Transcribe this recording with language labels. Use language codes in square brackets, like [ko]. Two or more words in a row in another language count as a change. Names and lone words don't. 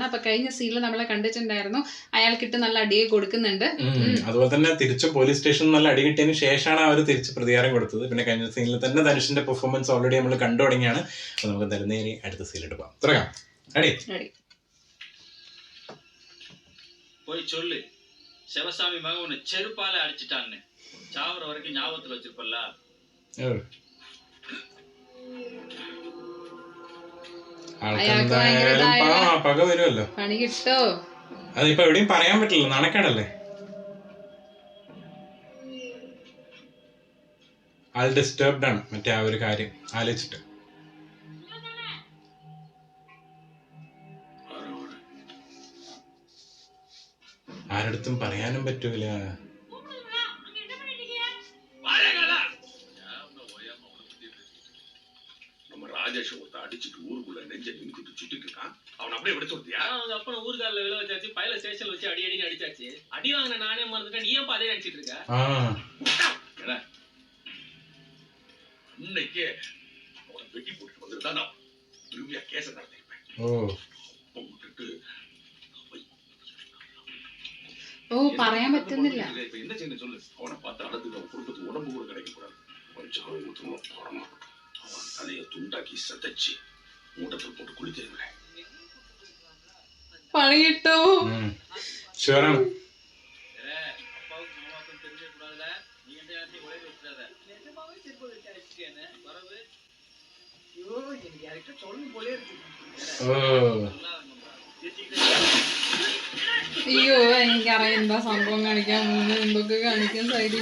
[ml] അപ്പൊ കഴിഞ്ഞ സീനിൽ നമ്മളെ കണ്ടിട്ടുണ്ടായിരുന്നു, അയാൾക്കിട്ട് നല്ല അടിയെ കൊടുക്കുന്നുണ്ട്. അതുപോലെ തന്നെ തിരിച്ച് പോലീസ് സ്റ്റേഷനിൽ നല്ല അടി കിട്ടിയതിന് ശേഷമാണ് അവർ തിരിച്ച് പ്രതികാരം കൊടുത്തത്. പിന്നെ കഴിഞ്ഞ സീനിൽ തന്നെ ധനുഷിന്റെ പെർഫോമൻസ് ഓൾറെഡി നമ്മൾ കണ്ടു തുടങ്ങിയാണ്. അപ്പൊ നമുക്ക് തരുന്നേരി അടുത്ത സീനിട്ട് പോകാം. തുടങ്ങാം. റെഡി? [ta] போய் சொல்லு சிவசாமி மகன் உன்னை செருப்பால அடிச்சிட்டான்னு. சாவர வரைக்கும் ஞாபகத்துல வச்சிருப்பல்ல. [ml] പക വരുമല്ലോ. പണി കിട്ടോ? അതിപ്പോ എവിടെയും പറയാൻ പറ്റില്ല, നാണക്കേടല്ലേ. ആൾ ഡിസ്റ്റർബ്ഡ് ആണ് മറ്റേ ആ ഒരു കാര്യം ആലോചിച്ചിട്ട്. ആരടുത്തും പറയാനും പറ്റൂല. [ta] ராஜேஷ் ஒருத்த அடிச்சுட்டு ஊருக்குள்ள நெஞ்ச நிமித்திட்டு சுத்திட்டு இருக்கான். அவன் அப்படியே விட சொல்றியா? அவங்க அப்பா ஊர்கால விழ வச்சாச்சு, பையில ஸ்டேஷன்ல வச்சு அடி அடின்னு அடிச்சாச்சு. அடி வாங்கின நானே மறந்துட்டேன், நீ ஏன் அதே நினைச்சிட்டு இருக்க? இன்னைக்கு அவனை வெட்டி போட்டு வந்துட்டு நான் திரும்பியா கேச நடத்திருப்பேன். [ml] പറയാൻ പറ്റുന്നില്ല. [ta] இப்ப என்ன செய்யணும் சொல்லு. அவனை பார்த்து அடத்துக்கு அவன் குடும்பத்துக்கு உடம்பு கூட கிடைக்க கூடாது. கொஞ்சம் தலையை துண்டாக்கி சதைச்சு மூட்டத்தில் போட்டு குளித்திருக்கிறேன். [ml] പണിയിട്ടോ? ഷുവറാണ്. അയ്യോ എനിക്കറിയാം എന്താ സംഭവം കാണിക്കാൻ പോകുന്നത്, എന്തൊക്കെ കാണിക്കാൻ സൈഡിൽ